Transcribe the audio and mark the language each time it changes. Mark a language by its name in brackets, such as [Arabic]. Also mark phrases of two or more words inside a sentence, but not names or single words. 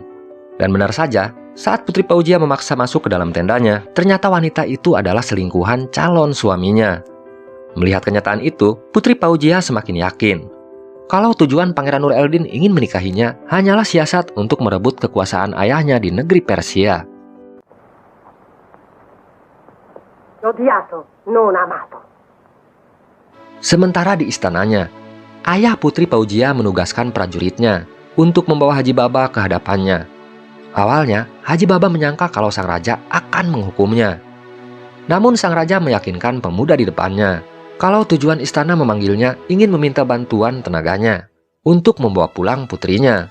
[Indonesian] Dan benar saja, saat Putri Paujia memaksa masuk ke dalam tendanya, ternyata wanita itu adalah selingkuhan calon suaminya. Melihat kenyataan itu, Putri Paujia semakin yakin kalau tujuan Pangeran Nur Eldin ingin menikahinya hanyalah siasat untuk merebut kekuasaan ayahnya di negeri Persia. [Italian] Odiato, non amato. [Indonesian] Sementara di istananya, ayah Putri Paujia menugaskan prajuritnya untuk membawa Haji Baba ke hadapannya. Awalnya, Haji Baba menyangka kalau sang raja akan menghukumnya. Namun sang raja meyakinkan pemuda di depannya kalau tujuan istana memanggilnya ingin meminta bantuan tenaganya untuk membawa pulang putrinya.